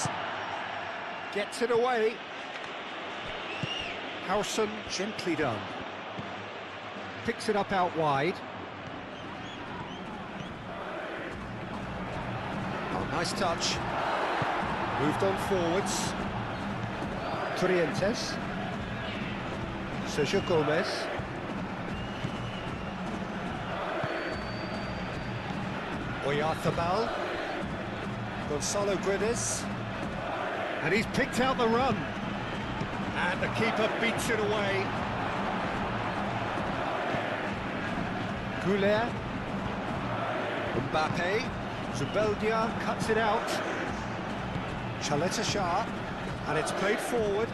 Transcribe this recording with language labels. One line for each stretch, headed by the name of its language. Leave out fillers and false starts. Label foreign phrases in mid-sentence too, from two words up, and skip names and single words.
English: Gets it away. Howson gently done. picks it up out wide. Oh, nice touch. Moved on forwards. Trientes. Sergio Gomez. Oyarzabal. Gonzalo Guedes. And he's picked out the run. And the keeper beats it away. Goulet. Mbappe. Zubeldia cuts it out. Chaleta Shah. And it's played forward.